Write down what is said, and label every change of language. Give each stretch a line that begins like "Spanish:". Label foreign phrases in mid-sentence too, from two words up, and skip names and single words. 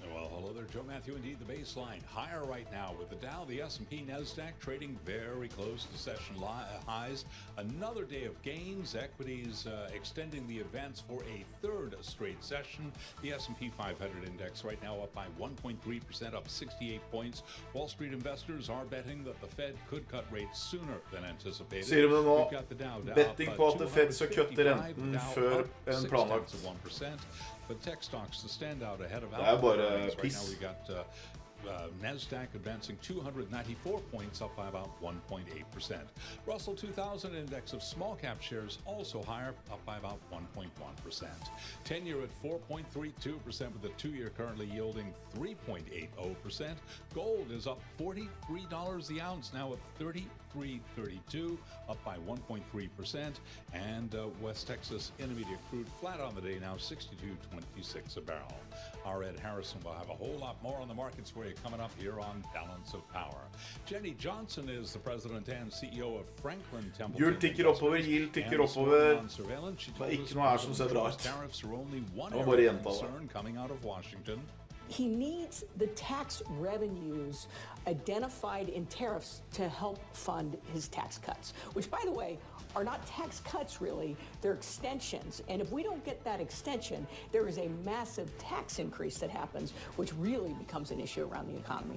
English: Well, hello there, Joe Matthew. Indeed, the baseline higher right now with the Dow, the S&P, NASDAQ trading very close to session highs. Another day of gains. Equities extending the advance for a third straight session. The S&P 500 index right now up by 1.3%, up 68 points. Wall Street investors are betting that the Fed could cut rates sooner than anticipated.
Norwegian: Sier de nå betting på at Fed skal kutte renten før en planlagt.
English: But tech stocks to stand out ahead of
Norwegian: det bare piss.
English: Right now we got NASDAQ advancing 294 points, up by about 1.8%. Russell 2000 index of small cap shares also higher, up by about 1.1%. 10-year at 4.32%, with the 2-year currently yielding 3.80%. Gold is up $43 the ounce, now at $33.32, up by 1.3%. And West Texas Intermediate crude flat on the day, now $62.26 a barrel. Our Ed Harrison will have a whole lot more on the markets for you coming up here on Balance of Power. Jenny Johnson is the president and CEO of Franklin Templeton.
Norwegian: Hjul tikker oppover, yield tikker oppover. Det er ikke noe her som ser bra ut. Det var bare gjentallet.
English: Coming out of Washington. He needs the tax revenues identified in tariffs to help fund his tax cuts, which, by the way, are not tax cuts really, they're extensions. And if we don't get that extension, there is a massive tax increase that happens, which really becomes an issue around the economy.